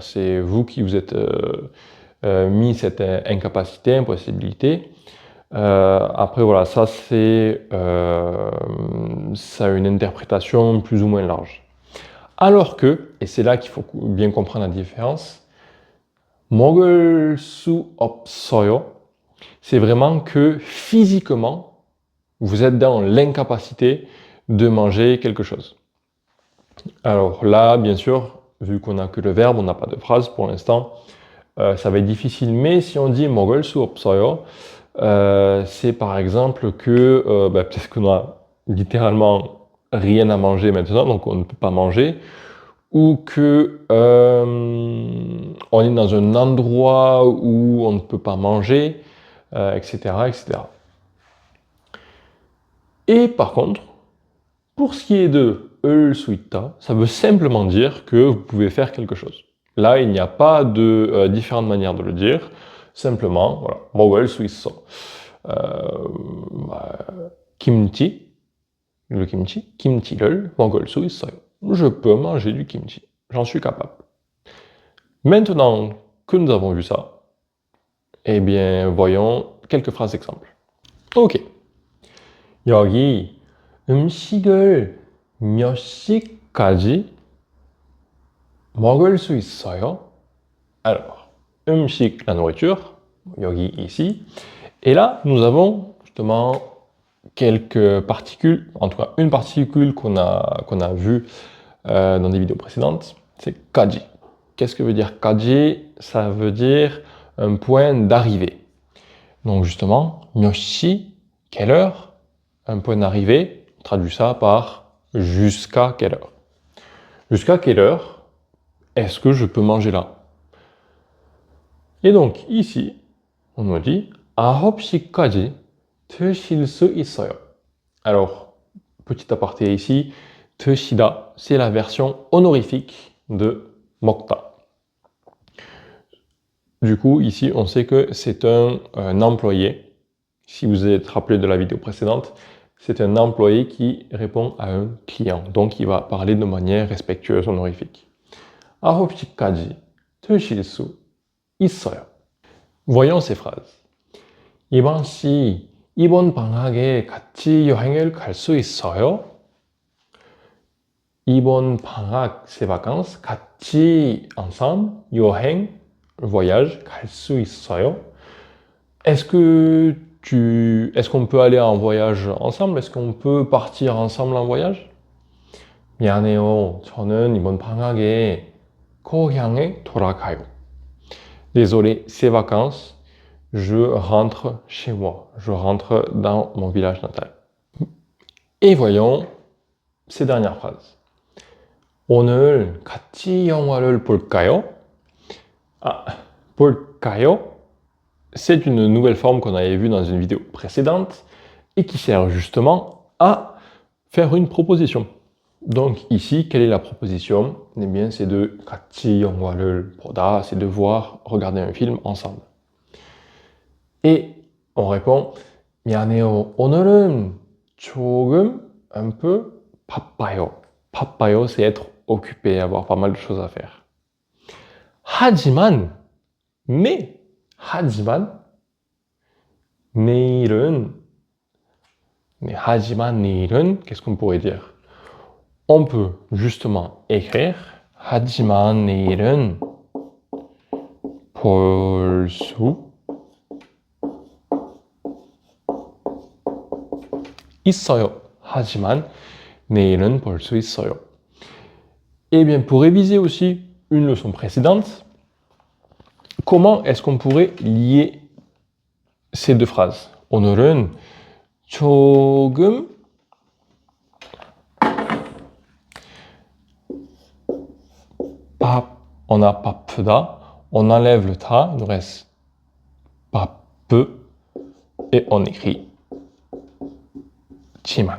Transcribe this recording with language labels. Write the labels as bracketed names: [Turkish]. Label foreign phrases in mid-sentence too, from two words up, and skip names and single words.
[French] C'est vous qui vous êtes mis cette incapacité, impossibilité. Après voilà, ça a une interprétation plus ou moins large. Alors que, et c'est là qu'il faut bien comprendre la différence, [Korean] 먹을 수 없어요, [French] c'est vraiment que physiquement, vous êtes dans l'incapacité de manger quelque chose. Alors là, bien sûr, vu qu'on n'a que le verbe, on n'a pas de phrase pour l'instant, ça va être difficile. Mais si on dit [Korean] 먹을 수 없어요, [French] c'est par exemple que peut-être qu'on a littéralement rien à manger maintenant, donc on ne peut pas manger, ou que on est dans un endroit où on ne peut pas manger, etc., etc. Et par contre, pour ce qui est de [Korean] 을 수 있다, [French] ça veut simplement dire que vous pouvez faire quelque chose. Là, il n'y a pas de différentes manières de le dire. Simplement, voilà, [Korean] 먹을 수 있어. 김치, [French] le kimchi, [Korean] 김치를 먹을 수 있어요. [French] Je peux manger du kimchi. J'en suis capable. Maintenant que nous avons vu ça, eh bien, voyons quelques phrases exemples. Ok. [Korean] 여기 음식을 몇 시까지 먹을 수 있어요? [French] Alors, 음식, la nourriture, 여기, ici. Et là, nous avons justement quelques particules, en tout cas une particule qu'on a vue dans des vidéos précédentes, c'est 까지. Qu'est-ce que veut dire 까지? Ça veut dire un point d'arrivée. Donc justement, [Korean] 몇 시, [French] quelle heure? Un point d'arrivée, on traduit ça par jusqu'à quelle heure. Jusqu'à quelle heure est-ce que je peux manger là? Et donc ici, on nous dit [Korean] 9시까지 드실 수 있어요. [French] Alors, petit aparté ici, 드시다, c'est la version honorifique de 먹다. Du coup, ici, on sait que c'est un employé. Si vous êtes rappelé de la vidéo précédente, c'est un employé qui répond à un client. Donc, il va parler de manière respectueuse, honorifique. [Korean] 9시까지 드실 수 있어요. [French] Voyons ces phrases. [Korean] 이번 씨, 이번 방학에 같이 여행을 갈 수 있어요? 이번 방학, [French] c'est vacances, [Korean] 같이, ensemble, 여행, voyage, 갈 수 있어요? [French] Est-ce qu'on peut aller en voyage ensemble? Est-ce qu'on peut partir ensemble en voyage? [Korean] 미안해요. 저는 이번 방학에 고향에 돌아가요. [French] Désolé, c'est vacances. Je rentre chez moi. Je rentre dans mon village natal. Et voyons ces dernières phrases. [Korean] 오늘 같이 영화를 볼까요? Ah, 볼까요? [French] C'est une nouvelle forme qu'on avait vue dans une vidéo précédente et qui sert justement à faire une proposition. Donc ici, quelle est la proposition? Eh bien, c'est de [Korean] 같이 영화를 보다, [French] c'est de voir, regarder un film ensemble. Et on répond 미안해요. [Korean] 오늘은 조금 [French] un peu [Korean] 바빠요. 바빠요, [French] c'est être occupé, avoir pas mal de choses à faire. [Korean] 하지만, mais, 하지만, 내일은, mais 하지만 내일은, [French] qu'est-ce qu'on pourrait dire? On peut justement écrire [Korean] 하지만 내일은 볼 수 있어요. 하지만 내일은 볼 수 있어요. [French] Eh bien, pour réviser aussi une leçon précédente, comment est-ce qu'on pourrait lier ces deux phrases? [Korean] 오늘은 조금 [French] on a 바쁘다, on enlève le ta, il nous reste 바쁘 et on écrit 지만.